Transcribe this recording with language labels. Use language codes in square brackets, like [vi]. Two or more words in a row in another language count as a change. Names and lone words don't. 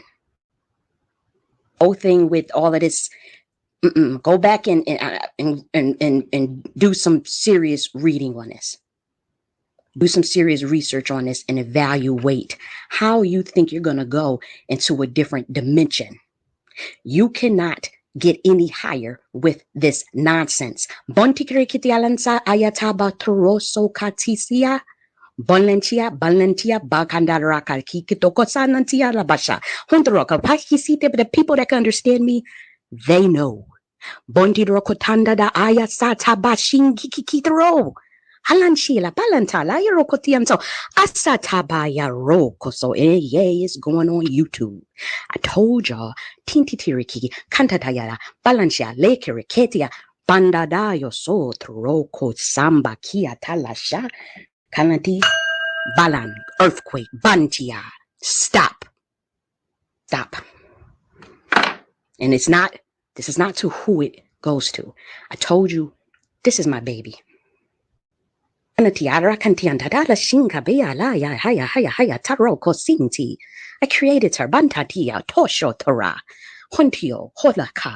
[en] Whole thing with all of this, go back and do some serious reading on this. Do some serious research on this and evaluate how you think you're going to go into a different dimension. You cannot get any higher with this nonsense. Bontikirikitialansa ayataba toroso katisia. Balentia, Bakandaraka, Kikitoko Sanantia Labasha, Huntoroka, Pakisite, but the people that can understand me, they know. Bondirokotanda da Aya Sata Bashin Kikitro. Halanchila, Balantala, Yerokotianto, Asatabaya Roko. So, it's going on YouTube. I told y'all, Tintitiriki, Kantatayara, Balantia, Lake Riketia, Bandadayo, so Troko, Samba, Kia, Talasha. Kalanti, Balan, earthquake, Bantia. Stop. And this is not to who it goes to. I told you, this is my baby. I created her, Bantatia, Tosho Tora, Hontio, Holaka.